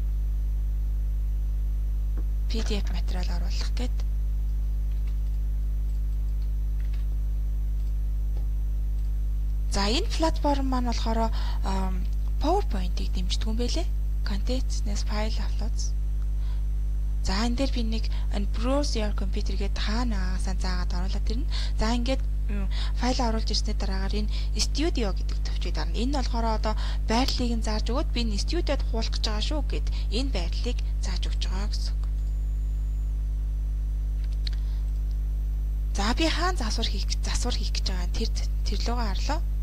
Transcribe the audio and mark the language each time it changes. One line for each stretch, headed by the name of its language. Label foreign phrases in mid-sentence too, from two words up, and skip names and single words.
Mongolian: PDF материал оруулах гээд. За энэ платформ маань болохоор PowerPoint-ийг дэмждэг юм байлээ. Content-нээс файл uploads. За энэ дээр би нэг
English: browse your computer
Mongolian: гэдэг хаанаас заагаад оруулаад ирнэ. За ингээд файл оруулж ирсний дараагаар энэ studio гэдэг төвчийг дарна. Энэ нь болохоор одоо байрлалыг нь зааж өгөөд би энэ студиод хуулах гэж байгаа шүү гэд энэ байрлалыг зааж өгч байгаа гэсэн үг. За би хаан засвар хийх гэж байгаа тэр лугаа харлаа.